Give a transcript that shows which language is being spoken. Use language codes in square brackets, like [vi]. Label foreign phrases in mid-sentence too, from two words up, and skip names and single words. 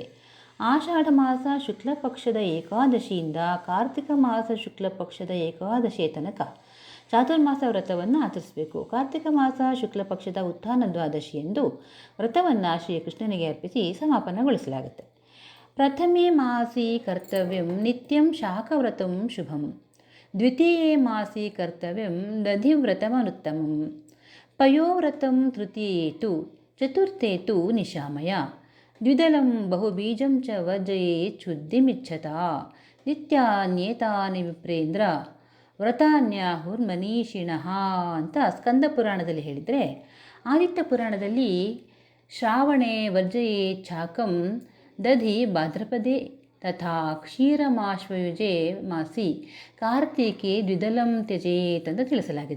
[kn] ಆಷಾಢ ಮಾಸ ಶುಕ್ಲ ಪಕ್ಷದ ಏಕಾದಶಿಯಿಂದ ಕಾರ್ತಿಕ ಮಾಸ ಶುಕ್ಲ ಪಕ್ಷದ ಏಕಾದಶಿಯ ತನಕ ಚಾತುರ್ಮಾಸ ವ್ರತವನ್ನು ಆಚರಿಸಬೇಕು. ಕಾರ್ತಿಕ ಮಾಸ ಶುಕ್ಲ ಪಕ್ಷದ ಉತ್ಥಾನ ದ್ವಾದಶಿಯಂದು ವ್ರತವನ್ನು ಶ್ರೀಕೃಷ್ಣನಿಗೆ ಅರ್ಪಿಸಿ ಸಮಾಪನಗೊಳಿಸಲಾಗುತ್ತೆ. [sa] ಪ್ರಥಮೇ ಮಾಸಿ ಕರ್ತವ್ಯಂ ನಿತ್ಯಂ ಶಾಖವ್ರತಂ ಶುಭಂ, ದ್ವಿತೀಯೇ ಮಾಸಿ ಕರ್ತವ್ಯಂ ದಧಿವ್ರತಮನುತ್ತಮಂ, ಪಯೋವ್ರತಂ ತೃತೀಯೇ ತು ಚತುರ್ಥೇ ತು ನಿಶಾಮಯ, ದ್ವಿದಳಂ ಬಹುಬೀಜಂ ಚ ವರ್ಜಯೇತ್ ಶುದ್ಧಿಮಿಚ್ಛತಾ, ನಿತ್ಯಾನ್ಯೇತಾನಿ ವಿಪ್ರೇಂದ್ರ ವ್ರತಾನ್ಯಾಹುರ್ಮನೀಷಿಣಃ [kn] ಅಂತ ಸ್ಕಂದ ಪುರಾಣದಲ್ಲಿ ಹೇಳಿದರೆ, ಆದಿತ್ಯ ಪುರಾಣದಲ್ಲಿ [sa] ಶ್ರಾವಣೆ ವರ್ಜಯೇತ್ ಚಾಕಂ ದಧಿ ಭಾದ್ರಪದೆ ತಥಾ ಕ್ಷೀರಮಾಶ್ವಯುಜೆ ಮಾಸಿ ಕಾರ್ತಿಕೆ ದ್ವಿದಳಂ ತ್ಯಜೇತ್ [kn] ಅಂತ ತಿಳಿಸಲಾಗಿದೆ.